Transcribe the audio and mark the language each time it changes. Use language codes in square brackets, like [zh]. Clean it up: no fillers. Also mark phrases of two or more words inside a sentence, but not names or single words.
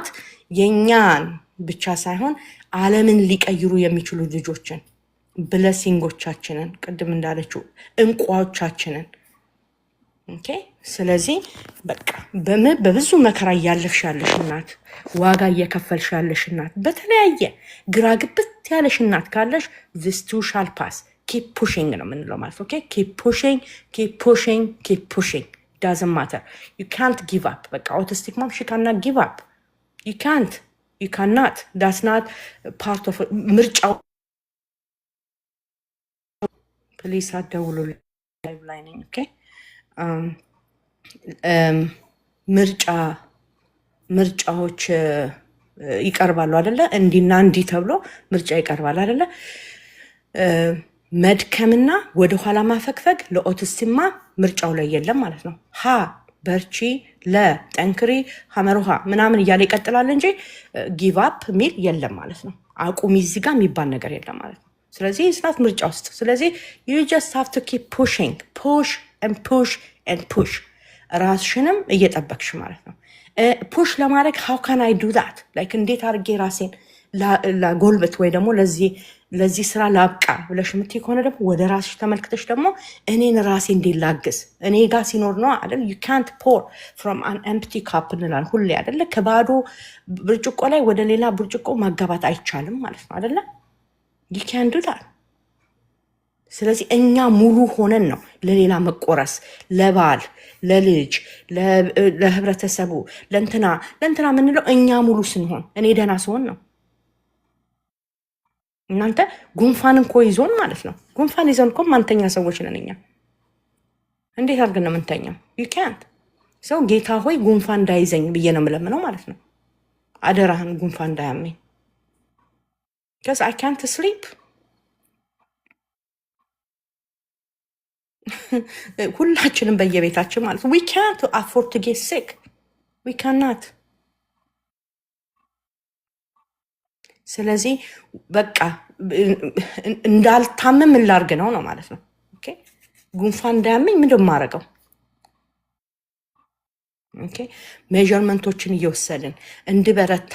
[am] የኛን ብቻ ሳይሆን ዓለምን ሊቀይሩ የሚችሉ ልጆችን ብለሲንጎቻችንን ቅድም እንዳለችው እንቋዎቻችንን ኦኬ። ስለዚህ በቃ በብዙ መከራ እያለፍሽ ያለሽ እናት፣ ዋጋ እየከፈልሽ ያለሽ እናት፣ በተለያየ ግራ ግብት ያለሽ እናት ካለሽ [en] this too shall pass keep pushing [am] ነው የምንለው ማለት ኦኬ። [en] keep pushing keep pushing keep pushing doesn't matter you can't give up። በቃ autistic mom she cannot give up you can't you cannot that's not part of ምርጫው። [am] ፕሊስ አትደውሉ ላይ ነኝ ኦኬ። ምርጫዎች ይቀርባሉ አይደለ? እንዲና እንዲህ ተብሎ ምርጫ ይቀርባል አይደለ? መድከምና ወደኋላ ማፈግፈግ ለኦቲስቲማ ምርጫው ላይ የለም ማለት ነው። ሀ በርቺ፣ ለጠንክሪ፣ ሀመሩሃ ምናምን እያለ ይቀጥላል እንጂ [en] give up [am] ሚል የለም ማለት ነው። አቁሚ እዚህ ጋር የሚባል ነገር የለም ማለት ነው። ስለዚህ ስናት ምርጫ ውስጥ ስለዚህ [en] you just have to keep pushing push and push and push [am] ራስሽንም እየጠበቅሽ ማለት ነው። ፑሽ ለማድረግ [en] how can I do that like [am] እንዴት አድርጌ ራሴን ላጎልበት ወይ ደግሞ ለዚህ ስራ ላብቃ ብለሽ የምትይ ከሆነ ደግሞ ወደ ራስሽ ተመልክተሽ ደግሞ እኔን ራሴ እንዴት ላግዝ እኔ ጋር ሲኖር ነው አይደል? [en] you can't pour from an empty cup [am] እንላለን ሁሌ አይደለ? ከባዶ ብርጭቆ ላይ ወደ ሌላ ብርጭቆ ማጋባት አይቻልም ማለት ነው አይደለ? [en] you can't do that። [am] ስለዚህ እኛ ሙሉ ሆነን ነው ለሌላ መቆረስ፣ ለባል፣ ለልጅ፣ ለህብረተሰቡ፣ ለእንትና የምንለው እኛ ሙሉ ስንሆን እኔ ደህና ስሆን ነው። እናንተ ጉንፋን እኮ ይዞን ማለት ነው። ጉንፋን ይዞን እኮ ማንተኛ ሰዎች ነን እኛ። እንዴት አድርገን ነው የምንተኛው? [en] you can't [am] ሰው ጌታ ሆይ ጉንፋን እንዳይዘኝ ብዬ ነው የምለምነው ማለት ነው። አደራህን ጉንፋን እንዳያመኝ [en] because I can't sleep። [am] ሁላችንም በየቤታችን ማለት ነው [en] we can't afford to get sick we cannot። [am] ስለዚህ በቃ እንዳልታመም ላርግ ነው ማለት ነው ኦኬ። ጉንፋን እንዳያመኝ ምንድን ማረገው ኦኬ። ሜዠርመንቶችን እየወሰድን እንድበረታ